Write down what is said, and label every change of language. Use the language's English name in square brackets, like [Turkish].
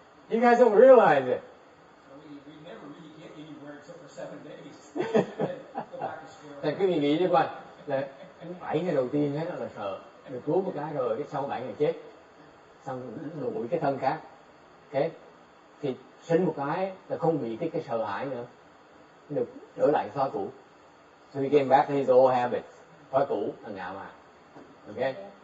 [English] You guys don't realize it. We never really get anywhere except for 7 days. Go back to square one. [Vietnamese] Thì cứ nghĩ đi coi, là 7 ngày đầu tiên hết là sợ, được cứu một cái rồi, cái sau 7 ngày chết, xong đổi cái thân khác, okay? Thì sinh một cái là không bị cái sợ hãi nữa, được trở lại thói cũ. [English] So he came back to his old habits, [Vietnamese] thói cũ là ngạo mạn, [English] okay?